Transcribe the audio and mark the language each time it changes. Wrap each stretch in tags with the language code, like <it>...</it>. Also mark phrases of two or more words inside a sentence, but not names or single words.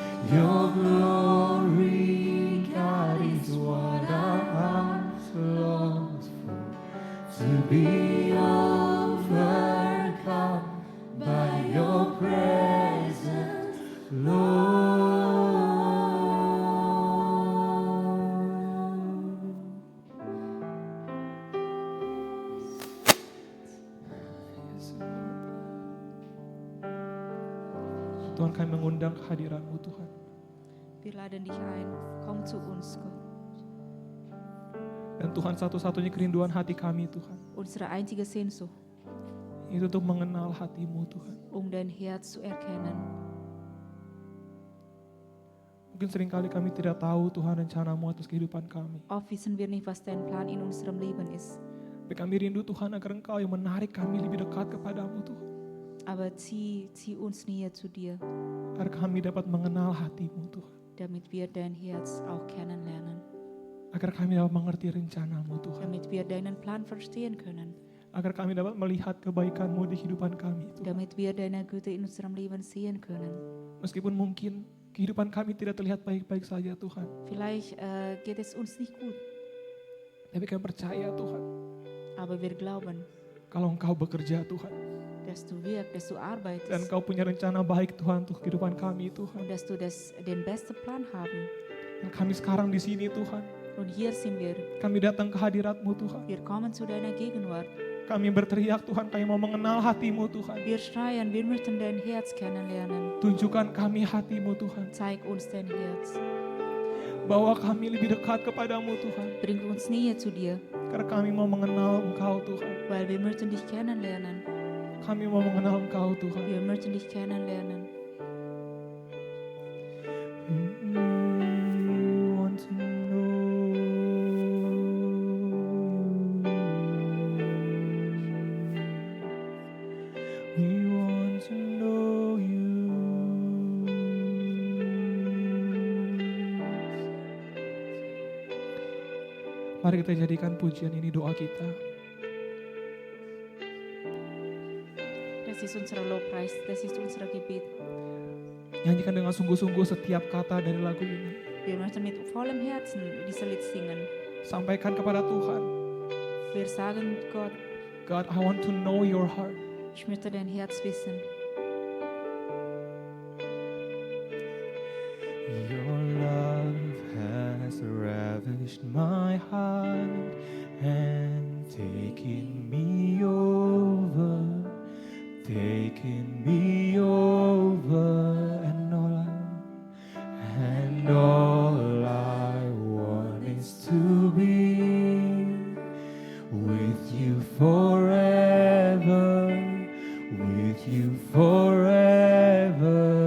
<en>Your glory, God, is what our hearts long for. To be overcome by your presence, Lord.</en> <id>Tuhan, kami mengundang kehadiran-Mu Tuhan.</id> <de>Wir laden dich ein, komm zu uns, Gott.</de> <id>Dan Tuhan, satu-satunya kerinduan hati kami Tuhan,</id> <de>Unsere einzige Sehnsucht,</de> <id>itu untuk mengenal hati-Mu Tuhan.</id> <de>dein Herz zu erkennen.</de> <id>Mungkin seringkali kami tidak tahu Tuhan rencana-Mu atas kehidupan kami.</id> <de>Oft wissen wir nicht, was dein Plan in unserem Leben ist.</de> <id>Tapi kami rindu Tuhan agar Engkau yang menarik kami lebih dekat kepadamu Tuhan.</id> <de>Aber zieh uns näher zu dir,</de> <id>Agar kami dapat mengenal hati-Mu Tuhan.</id> <de>damit wir dein Herz auch kennenlernen.</de> <id>Agar kami dapat mengerti rencana-Mu Tuhan.</id> <de>Damit wir deinen Plan verstehen können.</de> <id>Agar kami dapat melihat kebaikan-Mu di kehidupan kami Tuhan.</id> <de>Damit wir deine Güte in unserem Leben sehen können.</de> <id>Meskipun mungkin kehidupan kami tidak terlihat baik-baik saja Tuhan.</id> <de>Vielleicht geht es uns nicht gut,</de> <id>Tapi kami percaya Tuhan,</id> <de>aber wir glauben,</de> <id>kalau Engkau bekerja Tuhan.</id> <de>dass du wirkst, dass du</de> <id>Dan</id> <de>arbeitest</de> <id>Engkau punya rencana baik Tuhan untuk kehidupan kami Tuhan.</id> <de>und dass du den besten Plan haben.</de> <id>Dan kami sekarang di sini Tuhan.</id> <de>Und hier sind wir.</de> <id>Kami datang ke hadirat-Mu Tuhan.</id> <de>Wir kommen zu deiner Gegenwart.</de> <id>Kami berteriak Tuhan, kami mau mengenal hati-Mu Tuhan.</id> <de>Wir schreien, wir möchten dein Herz kennenlernen.</de> <id>Tunjukkan kami hati-Mu Tuhan.</id> <de>Zeig uns dein Herz.</de> <id>Bawa kami lebih dekat kepadamu Tuhan.</id> <de>Bring uns näher zu dir,</de> <id>Karena kami mau mengenal Engkau Tuhan.</id> <de>weil wir möchten dich kennenlernen.</de> <id>Kami mau mengenal Engkau Tuhan.</id> <de>Wir möchten dich kennenlernen.</de> <en>We want to know you. We want to know you.</en> <id>Mari kita jadikan pujian ini doa kita.</id> <de>Das ist unser Lobpreis, das ist unser Gebet.</de> <id>Nyanyikan dengan sungguh-sungguh setiap kata dari lagu ini.</id> <de>Wir möchten mit vollem Herzen dieses Lied singen.</de> <id>Sampaikan kepada Tuhan.</id> <de>Wir sagen Gott,</de> <en>God, I want to know your heart.</en> <de>ich möchte dein Herz wissen.</de> <en>Your love has ravished my heart and taken me over, and all I want is to be with you forever, with you forever.</en>